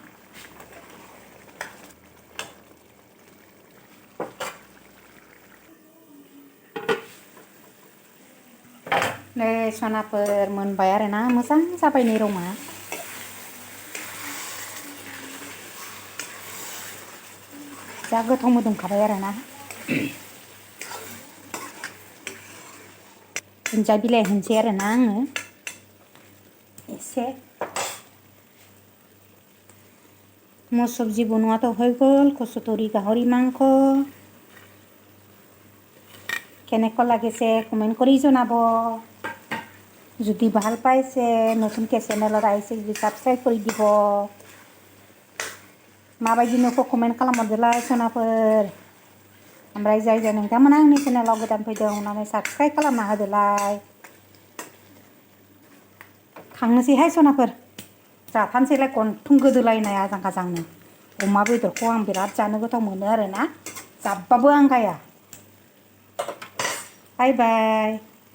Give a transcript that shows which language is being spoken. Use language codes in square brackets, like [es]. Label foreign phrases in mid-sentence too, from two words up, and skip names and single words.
[brx] नै सनाफोर मोनबाय आरोना मोजां जाबाय नै रङा जा गोथाव मोदोमखाबाय आरोना दुन्दिया बिलाइ होनोसै आरोना आङो एसे [as] মোৰ চব্জি বনোৱাটো হৈ গ'ল কচুথুৰি গাহৰি মাংস কেনেকুৱা লাগিছে কমেণ্ট কৰি জনাব যদি ভাল পাইছে নতুনকৈ চেনেলত আহিছে যদি ছাবস্ক্ৰাইব কৰি দিব [brx] माबायदि नुखो कमेन्ट खालामहरदोलाय सनाफोर ओमफ्राय जाय जाय नोंथांमोना आंनि चेनेलाव गोदान फैदों अननानै साबस्क्राइब खालामना होदोलाय थांनोसैहाय सनाफोर जाथानसैलाय गन्थं गोदोलायनाय आजां गाजांनो अमा बेदरखौ आं बिराद जानो गोथाव मोनो आरोना जाब्बाबो आंगाया बाय बाय